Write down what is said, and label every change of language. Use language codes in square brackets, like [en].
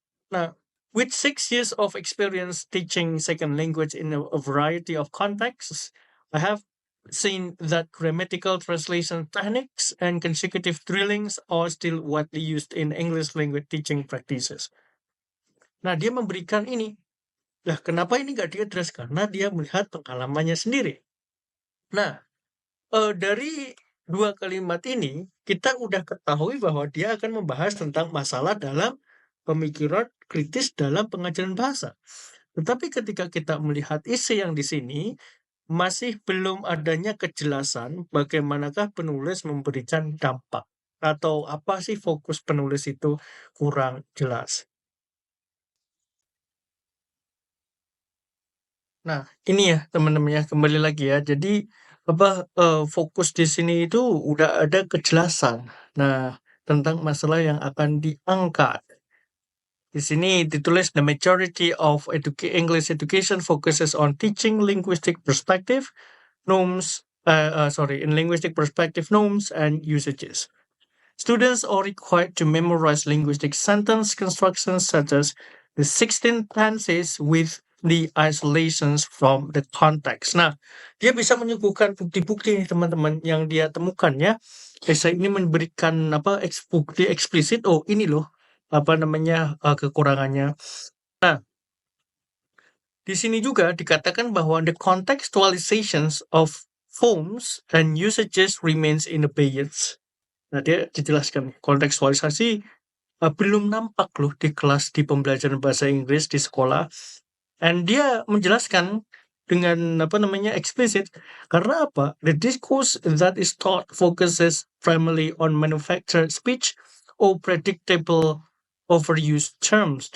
[en] Nah, with 6 years of experience teaching second language in a variety of contexts, I have seen that grammatical translation techniques and consecutive drillings are still widely used in English language teaching practices. [id] Nah, dia memberikan ini. Lah, kenapa ini nggak diadres? Karena dia melihat pengalamannya sendiri. Nah, dari dua kalimat ini, kita udah ketahui bahwa dia akan membahas tentang masalah dalam pemikiran kritis dalam pengajaran bahasa. Tetapi ketika kita melihat isi yang di sini, masih belum adanya kejelasan bagaimanakah penulis memberikan dampak. Atau apa sih fokus penulis itu kurang jelas. Nah, ini ya teman-teman ya, kembali lagi ya. Jadi fokus di sini itu udah ada kejelasan. Nah, tentang masalah yang akan diangkat. Di sini ditulis [en] the majority of English education focuses on teaching linguistic perspective, in linguistic perspective norms and usages. Students are required to memorize linguistic sentence constructions such as the 16 tenses with the isolations from the context. [id] Nah, dia bisa menyuguhkan bukti-bukti nih teman-teman yang dia temukan ya. Esai ini memberikan bukti eksplisit. Oh, ini loh kekurangannya. Nah, di sini juga dikatakan bahwa [en] the contextualizations of forms and usages remains in abeyance. [id] Nah, dia dijelaskan kontekstualisasi belum nampak loh di kelas di pembelajaran bahasa Inggris di sekolah. And dia menjelaskan dengan eksplisit karena apa? [en] The discourse that is taught focuses primarily on manufactured speech or predictable overused terms.